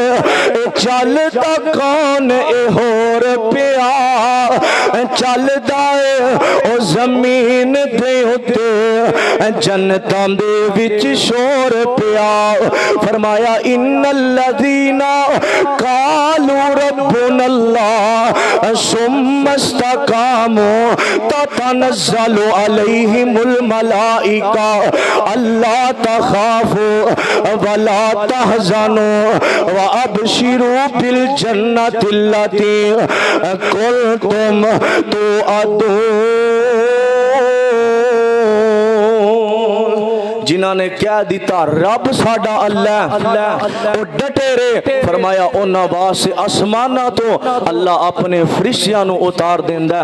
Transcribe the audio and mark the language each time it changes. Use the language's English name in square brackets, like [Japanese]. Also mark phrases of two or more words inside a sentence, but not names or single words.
[Punjabi] چلدا کون اے ہور پیا چلدا او زمین دے اتے جنتاں دے وچ شور پیا. [Arabic] فرمايا إن الذين قالوا ربنا الله ثم استقاموا تتنزل عليهم الملائكة ألا تخافوا ولا تحزنوا و أبشروا بالجنة التي كنتم توعدون. [Punjabi] جنہوں نے کہہ دتا رب ساڈا اللہ وہ ڈٹے رے. فرمایا اونہاں واسطے اسماناں توں اللہ اپنے فرشتیاں نوں اتار دیندا.